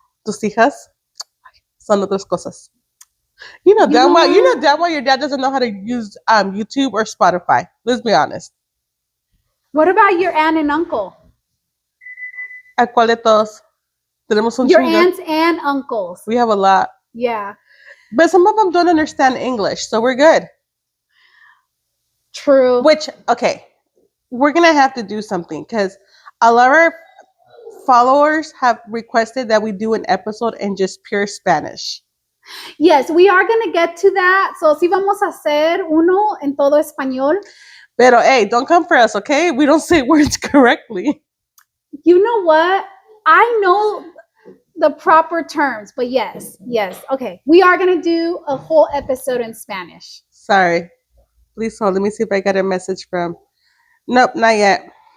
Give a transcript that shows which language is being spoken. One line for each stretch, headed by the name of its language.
Spanish: Tus hijas son otras cosas.
English: Damn well your dad doesn't know how to use YouTube or Spotify. Let's be honest. What about your aunt and uncle?
Spanish: ¿A cuál de todos? Tenemos un
English: Your
Spanish: chingo.
English: aunts and uncles. We have a lot. Yeah. But some of them don't understand English, so we're good. True. Which, okay, we're going to have to do something because a lot of our followers have requested that we do an episode in just pure Spanish. Yes, we are going to get to that.
Spanish: So, sí vamos a hacer uno en todo español.
English: Pero, hey, don't come for us, okay? We don't say words correctly. You know what? I know the proper terms. But yes. Okay. We are going to do a whole episode in Spanish. Sorry. Please hold. Let me see if I got a message from. Nope, not yet.